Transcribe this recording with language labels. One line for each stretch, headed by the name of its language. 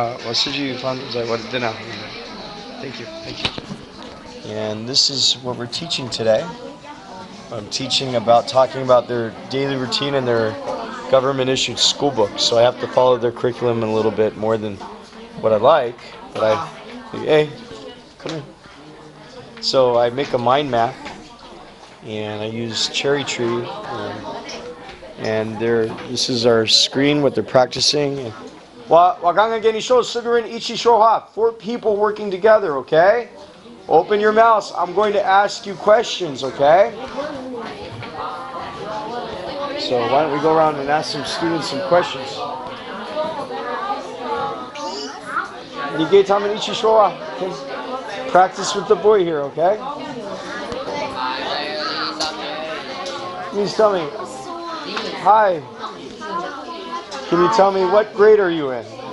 Chinese: 我司机放在我的电脑里面。
English: Thank you, thank you. And this is what we're teaching today. I'm teaching about talking about their daily routine and their government-issued school books. So I have to follow their curriculum a little bit more than what I like. But hey, come here. So I make a mind map, and I use Cherry Tree, and this is our screen, what they're practicing.
Chinese: 我刚刚跟你说4个人一起说话
English: 4 people working together, okay? Open your mouth. I'm going to ask you questions, okay? So why don't we go around and ask some students some questions?
Chinese: 你给他们一起说话 okay?
English: Practice with the boy here, okay? Please tell me. Hi. Can you tell me what grade are you in?